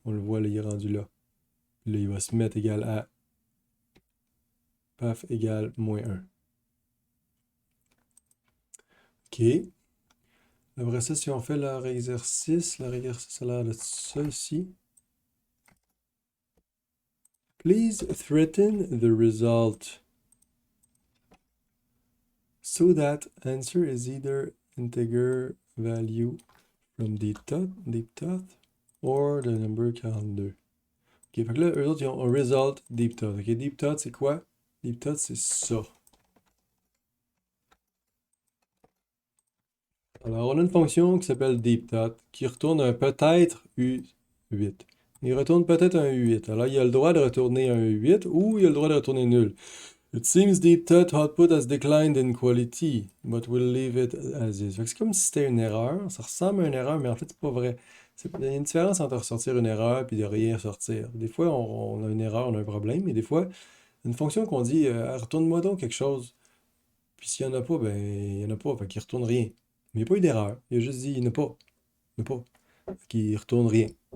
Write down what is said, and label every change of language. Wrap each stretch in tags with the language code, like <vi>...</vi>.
<fr>On le voit, là, il est rendu là. Puis là, il va se mettre égal à paf égale -1. OK. Après ça, si on fait leur exercice a l'air de ça ici.</fr> <en>Please threaten the result so that answer is either integer value from deep thought or the number 42.</en> <fr>OK, fait que là, eux autres, ils ont un result deep thought. OK, deep thought, c'est quoi? Deep thought, c'est ça. Alors, on a une fonction qui s'appelle deepthought qui retourne un peut-être U8. Il retourne peut-être un U8. Alors, il a le droit de retourner un U8 ou il a le droit de retourner nul.</fr> <en>It seems deep thought output has declined in quality, but we'll leave it as is.</en> <fr>Fait que c'est comme si c'était une erreur. Ça ressemble à une erreur, mais en fait, c'est pas vrai. Il y a une différence entre ressortir une erreur et de rien sortir. Des fois, on a une erreur, on a un problème, mais des fois, une fonction qu'on dit retourne-moi donc quelque chose. Puis s'il n'y en a pas, ben il n'y en a pas, fait qu'il retourne rien. Mais il n'y a pas eu d'erreur. Il a juste dit il n'y en a pas. Il n'y en a pas. Fait qu'il retourne rien.</fr>